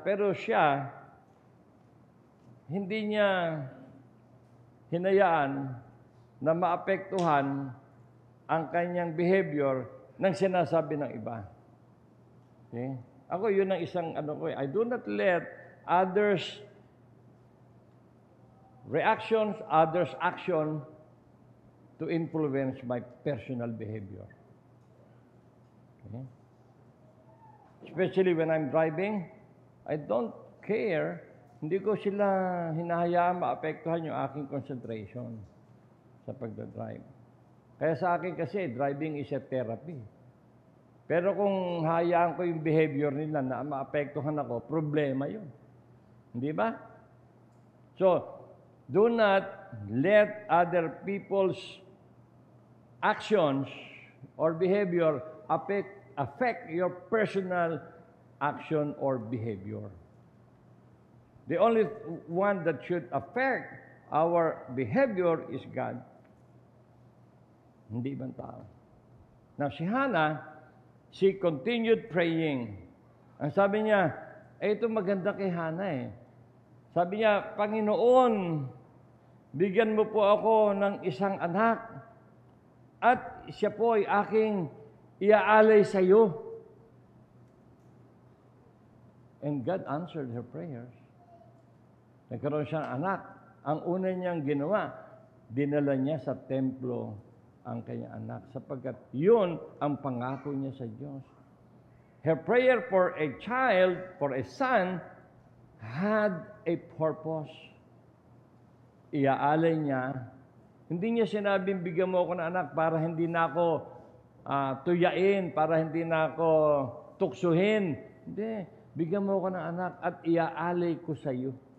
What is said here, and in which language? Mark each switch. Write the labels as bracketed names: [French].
[Filipino] Pero siya, hindi niya hinayaan na maapektuhan ang kanyang behavior ng sinasabi ng iba. Okay? Ako, yun ang isang ano ko. [English] I do not let others' reactions, others' action to influence my personal behavior. Okay? Especially when I'm driving, I don't care. [Filipino] Hindi ko sila hinahayaan maapektuhan yung aking concentration sa pagdadrive. Kaya sa akin kasi, [English] driving is a therapy. [Filipino] Pero kung hayaan ko yung behavior nila na maapektuhan ako, problema yun. Hindi ba? [English] So, do not let other people's actions or behavior affect your personal action or behavior. The only one that should affect our behavior is God. [Filipino] Hindi ibang tao. [English] Now, si Hannah, she continued praying. [Filipino] Ang sabi niya, ito maganda kay Hannah eh. Sabi niya, Panginoon, bigyan mo po ako ng isang anak at siya po ay aking iaalay sa iyo. [English] And God answered her prayers. [Filipino] Nagkaroon siyang anak. Ang una niyang ginawa, dinala niya sa templo ang kanyang anak sapagkat yun ang pangako niya sa Diyos. [English] Her prayer for a child, for a son, had a purpose. [Filipino] Iaalay niya. Hindi niya sinabing, bigyan mo ako ng anak para hindi na ako tuyain, para hindi na ako tuksuhin. Hindi. Bigyan mo ako ng anak at iaalay ko sa iyo.